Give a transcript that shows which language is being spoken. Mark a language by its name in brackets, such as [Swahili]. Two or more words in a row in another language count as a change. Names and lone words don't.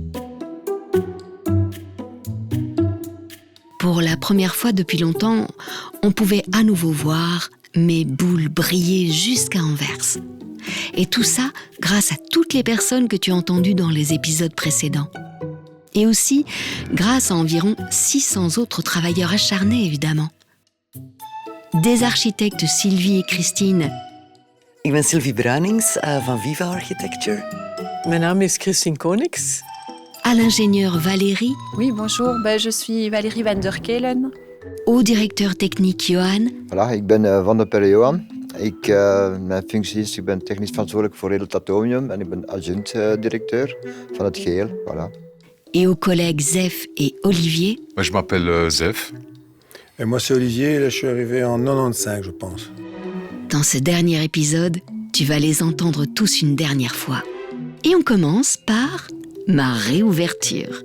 [French] Pour la première fois depuis longtemps, on pouvait à nouveau voir mes boules briller jusqu'à Anvers. Et tout ça grâce à toutes les personnes que tu as entendues dans les épisodes précédents. Et aussi grâce à environ 600 autres travailleurs acharnés, évidemment. Des architectes Sylvie et Christine. [Dutch] Ik ben Sylvie Bruinings van Viva Architecture. Mijn naam is Christine Konings. [French] À l'ingénieur Valérie. Oui, bonjour, je suis Valérie van der Kelen. Au directeur technique Johan. Voilà, [Dutch] ik ben Van der Pelle Johan. Mijn functie is, ik ben technisch verantwoordelijk voor heel het atomium en ik ben adjunct-directeur van het geheel. [French] Voilà. Et aux collègues Zef et Olivier. Moi, je m'appelle Zef. Et moi, c'est Olivier, là, je suis arrivé en 95, je pense. Dans ce dernier épisode, tu vas les entendre tous une dernière fois. Et on commence par ma réouverture.